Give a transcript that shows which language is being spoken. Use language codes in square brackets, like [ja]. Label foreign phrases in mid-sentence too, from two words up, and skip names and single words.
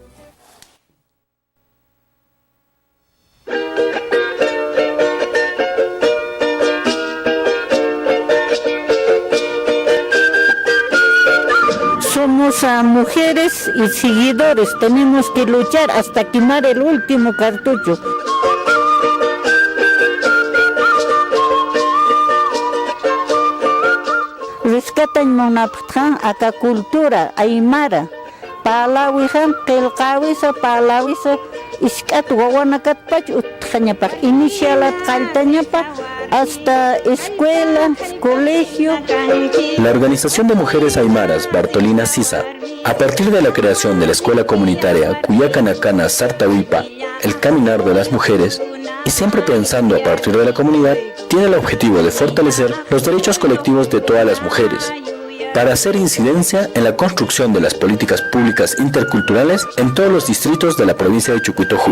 [es] Somos mujeres y seguidores, tenemos que luchar hasta quemar el último cartucho. Rescatan [ay] munaptjan aka [es] cultura aymara. [ay] Palawijan qilqawisa palawisa iskat wawanakat pach utjañapaj inicialat qaltañapa [es] hasta escuela, colegio. La Organización de Mujeres Aymaras Bartolina Sisa, a partir de la creación de la escuela comunitaria Cuyacanacana Sartahuipa, el caminar de las mujeres, y siempre pensando a partir de la comunidad, tiene el objetivo de fortalecer los derechos colectivos de todas las mujeres, para hacer incidencia en la construcción de las políticas públicas interculturales en todos los distritos de la provincia de Chucuito Juli.